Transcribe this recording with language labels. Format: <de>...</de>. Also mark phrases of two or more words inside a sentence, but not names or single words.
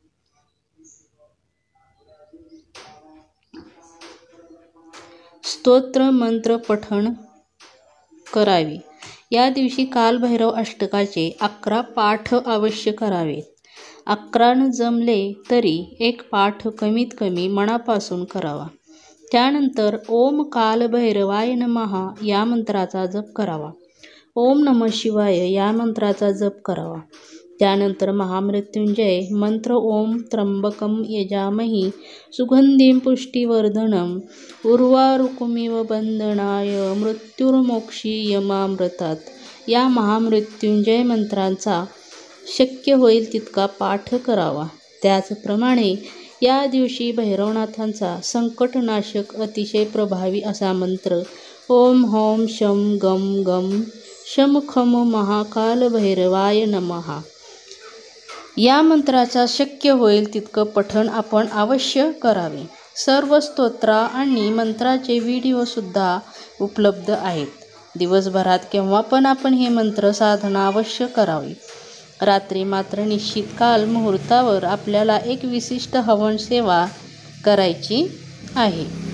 <mr>स्तोत्र मंत्र पठण करावे. या दिवशी कालभैरव अष्टकाचे 11 पाठ अवश्य करावेत. 11 न जमले तरी 1 पाठ कमीत कमी मनापासून करावा. त्यानंतर</mr> <sa>ओम कालभैरवाय नमः</sa> <mr>या मंत्राचा जप करावा.</mr> <sa>ओम नमः शिवाय</sa> <mr>या मंत्राचा जप करावा. त्यानंतर महामृत्युंजय मंत्र</mr> <sa>ओम त्र्यंबकं यजामहे सुगंधिं पुष्टिवर्धनम् उर्वारुकमिव बंधनाय मृत्युर्मोक्षीयमामृतात्</sa> <mr>या महामृत्युंजय मंत्रांचा शक्य होईल तितका पाठ करावा. त्याचप्रमाणे या दिवशी भैरवनाथांचा संकटनाशक अतिशय प्रभावी असा मंत्र</mr> <sa>ओम हौं शं गं गं शं खं महाकालभैरवाय नमः</sa> <mr>या मंत्राचा शक्य होईल तितकं पठण आपण अवश्य करावे. सर्व स्तोत्रा आणि मंत्राचे व्हिडिओसुद्धा उपलब्ध आहेत. दिवसभरात केव्हा पण आपण हे मंत्र साधना अवश्य करावी. रात्री मात्र निश्चित काल मुहूर्तावर आपल्याला एक विशिष्ट हवन सेवा करायची आहे.</mr>